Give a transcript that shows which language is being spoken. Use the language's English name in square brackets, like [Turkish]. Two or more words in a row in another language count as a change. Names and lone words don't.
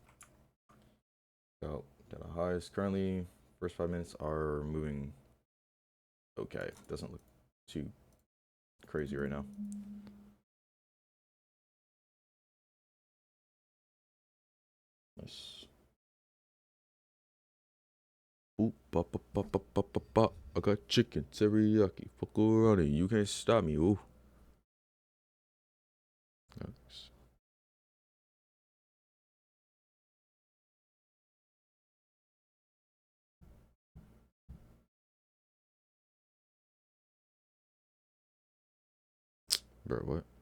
[English] Got a highs. Currently, first 5 minutes are moving okay. Doesn't look too crazy right now. Nice. Ooh, ba ba ba ba ba ba ba. I got chicken teriyaki. Fuck around it. You can't stop me. Ooh. Nice. Bro, what?